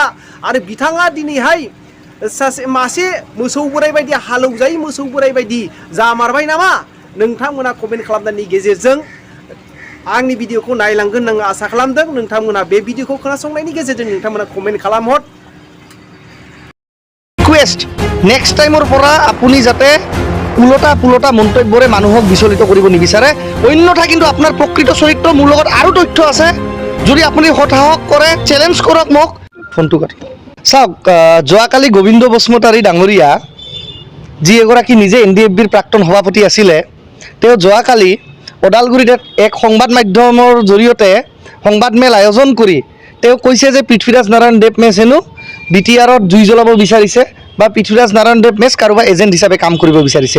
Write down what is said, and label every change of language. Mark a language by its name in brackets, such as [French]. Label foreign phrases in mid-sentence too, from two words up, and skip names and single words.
[Bodo] आरो बिथाङा दिनैहाय मासे मोसौ बोराय बायदि हालौजायै मोसौ बोराय बायदि जामारबाय नामा? नोंथांमोना कमेन्ट खालामनायनि गेजेरजों आंनि भिडिअखौ नायलांगोन होनना आसा खालामदों। नोंथांमोना बे भिडिअखौ खोनासंनायनि गेजेरजों नोंथांमोना कमेन्ट खालामहर। [Assamese] ৰিকুৱেষ্ট, [English] next time [Assamese] পৰা আপুনি যাতে পুলটা মন্তব্যৰে মানুহক বিচলিত কৰিব নিবিচাৰে, অন্যথা কিন্তু আপোনাৰ প্ৰকৃত চৰিত্ৰ মোৰ লগত আৰু তথ্য আছে। যদি আপুনি হতাহক কৰে চেলেঞ্জ কৰক মোক। ফোনটো কাটি চাওক, যোৱাকালি গবিন্দ বসুমতাৰী ডাঙৰীয়া যি এগৰাকী নিজে NDFBৰ প্ৰাক্তন সভাপতি আছিলে, তেওঁ যোৱাকালি ওদালগুৰিত এক সংবাদ মাধ্যমৰ জৰিয়তে সংবাদমেল আয়োজন কৰি তেওঁ কৈছে যে পৃথ্বীৰাজ নাৰায়ণ দেৱ মেছ হেনো BTRত জুই জ্বলাব বিচাৰিছে বা পৃথ্বীৰাজ নাৰায়ণ দেৱ মেছ কাৰোবাৰ এজেণ্ট হিচাপে কাম কৰিব বিচাৰিছে।